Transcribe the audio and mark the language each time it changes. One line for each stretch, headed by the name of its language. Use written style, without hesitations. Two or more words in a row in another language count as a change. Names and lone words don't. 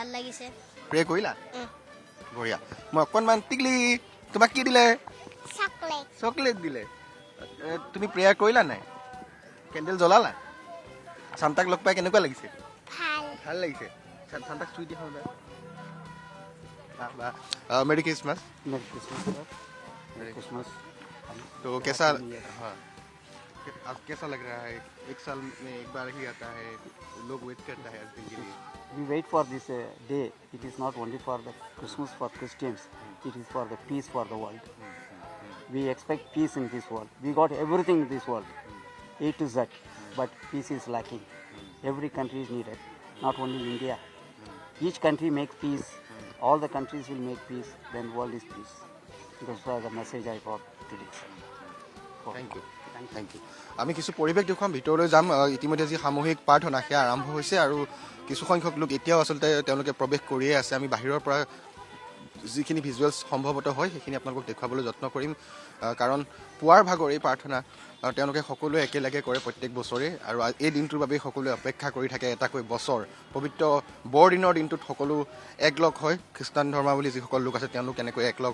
Assamese: ভাল লাগিছে প্ৰে কৰিলা বঢ়িয়া মই অকণমান টিকলি তোমাক কি দিলে চকলেট দিলে তুমি প্ৰেয়াৰ কৰিলা নাই কেণ্ডেল জ্বলালা সান্তাক লগ পাই কেনেকুৱা লাগিছে ভাল লাগিছে সান্তাক চুই দিয়া
English: Merry Christmas Merry Christmas
Hindi: तो कैसा हाँ कैसा लग रहा है एक साल में एक बार ही आता है लोग वेट करता है दिन के लिए
English: we wait for this day. It is not only for the Christmas for Christians. It is for the peace for the world. We expect peace in this world. We got everything in this world, A to Z, but peace is lacking. Every country is needed, not only India. Each country makes peace. All the countries will make peace. Then world is peace. Those are the message I got today. Thank you.
Assamese: আমি কিছু পৰিৱেশ দেখুৱাম ভিতৰলৈ যাম ইতিমধ্যে যি সামূহিক প্ৰাৰ্থনা সেয়া আৰম্ভ হৈছে আৰু কিছু সংখ্যক লোক এতিয়াও আচলতে তেওঁলোকে প্ৰৱেশ কৰিয়ে আছে আমি বাহিৰৰ পৰা যিখিনি ভিজুৱেলছ সম্ভৱতঃ হয় সেইখিনি আপোনালোকক দেখুৱাবলৈ যত্ন কৰিম কাৰণ পুৱাৰ ভাগৰ এই প্ৰাৰ্থনা তেওঁলোকে সকলোৱে একেলগে কৰে প্ৰত্যেক বছৰে আৰু এই দিনটোৰ বাবে সকলোৱে অপেক্ষা কৰি থাকে এটাকৈ বছৰ পবিত্ৰ বৰদিনৰ দিনটোত সকলো একলগ হয় খ্ৰীষ্টান ধৰ্মাৱলী যিসকল লোক আছে তেওঁলোক এনেকৈ একলগ